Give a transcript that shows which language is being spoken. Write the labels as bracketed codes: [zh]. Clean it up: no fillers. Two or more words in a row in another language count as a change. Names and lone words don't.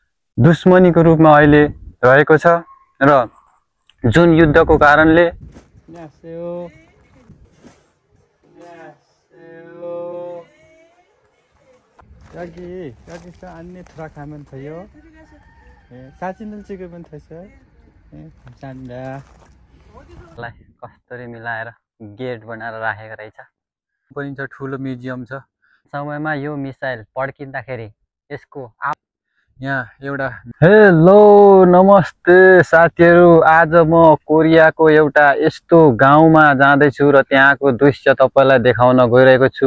[ne] दुश्मनीको रूपमा अहिले रहेको छ र जुन युद्धको कारणले [ko] 여기서 안내 들어가면 돼요. 네, 사진을 찍으면 되세요. 네, 감사합니다. [ne] कसरी मिलाएर गेट बनाएर राखेको रहेछ। पनि छ ठुलो म्युजियम छ। समयमा यो मिसाइल पड्किँदाखेरि यसको यहाँ एउटा हेलो नमस्ते साथीहरू, आज म कोरियाको एउटा यस्तो गाउँमा जाँदैछु र त्यहाँको दृश्य तपाईलाई देखाउन गइरहेको छु।